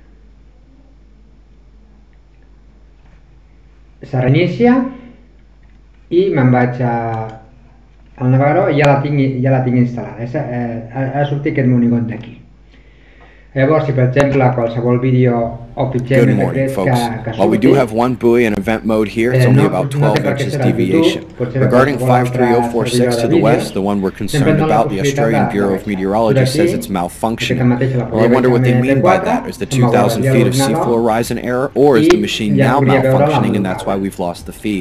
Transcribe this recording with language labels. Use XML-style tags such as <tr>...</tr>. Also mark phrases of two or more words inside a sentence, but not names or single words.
<ca>Se reinicia i me'n vaig al navegador i ja la tinc instal·lada. Ha sortit aquest monigot d'aquí. Llavors, si per exemple qualsevol vídeo o pitjor</ca> <en>Good morning, folks. While we do have one buoy in event mode here, it's only about 12 inches deviation. Regarding 53046 to the west, the one we're concerned about, the Australian Bureau of Meteorology says it's malfunctioning. Well, I wonder what they mean by that. Is the 2,000 feet of seafloor rise an error, or is the machine now malfunctioning and that's why we've lost the feed?</en>